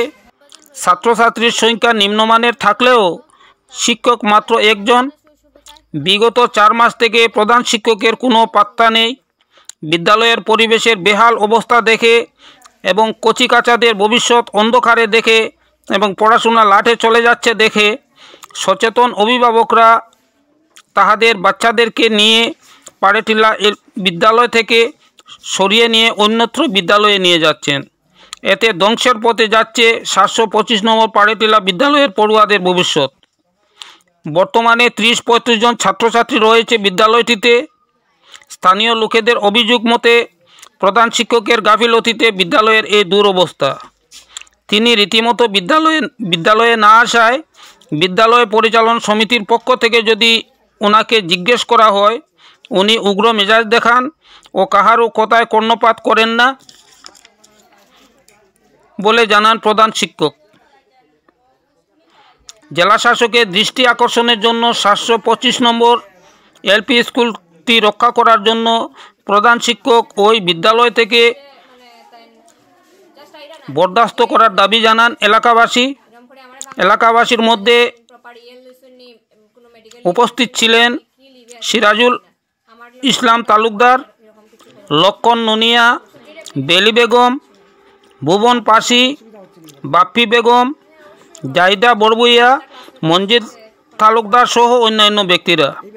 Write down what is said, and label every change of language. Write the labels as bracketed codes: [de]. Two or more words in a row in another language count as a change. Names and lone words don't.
[bn] ছাত্র ছাত্রীর সংখ্যা নিম্নমানের থাকলেও শিক্ষক মাত্র একজন। বিগত 4 মাস থেকে প্রধান শিক্ষকের কোনো পাত্তা নেই। বিদ্যালয়ের পরিবেশের বেহাল অবস্থা দেখে এবং কচিকাচাদের ভবিষ্যত অন্ধকারে দেখে এবং পড়াশোনা লাটে চলে যাচ্ছে দেখে সচেতন অভিভাবকরা তাহাদের বাচ্চাদেরকে নিয়ে পাড়েটিলা বিদ্যালয় থেকে সরিয়ে নিয়ে অন্যত্র বিদ্যালয়ে নিয়ে যাচ্ছেন। এতে ধ্বংসের পথে যাচ্ছে 725 নম্বর পাড়েটিলা বিদ্যালয়ের পড়ুয়াদের ভবিষ্যত। বর্তমানে 30-35 জন ছাত্র ছাত্রী রয়েছে বিদ্যালয়টিতে। স্থানীয় লোকেদের অভিযোগ মতে প্রধান শিক্ষকের গাফিলতিতে বিদ্যালয়ের এ দুরবস্থা। তিনি রীতিমতো বিদ্যালয়ে না আসায় বিদ্যালয় পরিচালন সমিতির পক্ষ থেকে যদি ওনাকে জিজ্ঞেস করা হয় উনি উগ্র মেজাজ দেখান আর কাহারো কথায় কর্ণপাত করেন না বলে জানান প্রধান শিক্ষক। জেলা শাসকের দৃষ্টি আকর্ষণের জন্য 725 নম্বর এলপি স্কুলটি রক্ষা করার জন্য প্রধান শিক্ষক ওই বিদ্যালয় থেকে বরদাস্ত করার দাবী জানান এলাকাবাসী। এলাকাবাসীর মধ্য উপস্থিত ছিলেন সিরাজুল ইসলাম তালুকদার, লক্ষণ নুনিয়া, বেলী বেগম, ভুবন পাসী, বাপ্পী বেগম, জাহিদা বড়ভুইয়া, মঞ্জিদ তালুকদার সহ অন্যান্য ব্যক্তিরা।